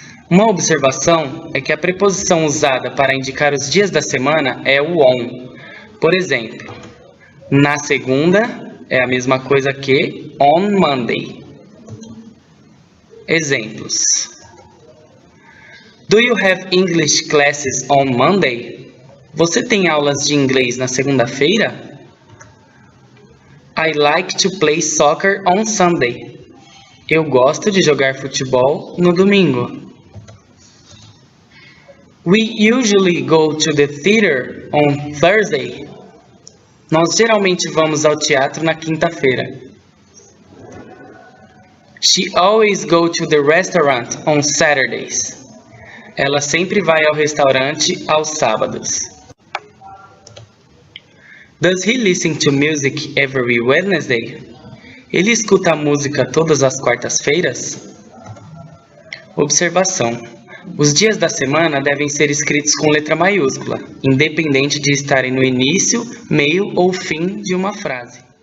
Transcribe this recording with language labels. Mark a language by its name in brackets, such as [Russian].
[Portuguese] Uma observação é que a preposição usada para indicar os dias da semana é o on. Por exemplo, na segunda é a mesma coisa que on Monday. Exemplos. [English] Do you have English classes on Monday? [Portuguese] Você tem aulas de inglês na segunda-feira? [English] I like to play soccer on Sunday. [Portuguese] Eu gosto de jogar futebol no domingo. [English] We usually go to the theater on Thursday. [Portuguese] Nós geralmente vamos ao teatro na quinta-feira. [English] She always goes to the restaurant on Saturdays. [Portuguese] Ela sempre vai ao restaurante aos sábados. [English] Does he listen to music every Wednesday? [Portuguese] Ele escuta a música todas as quartas-feiras? Observação. Os dias da semana devem ser escritos com letra maiúscula, independente de estarem no início, meio ou fim de uma frase.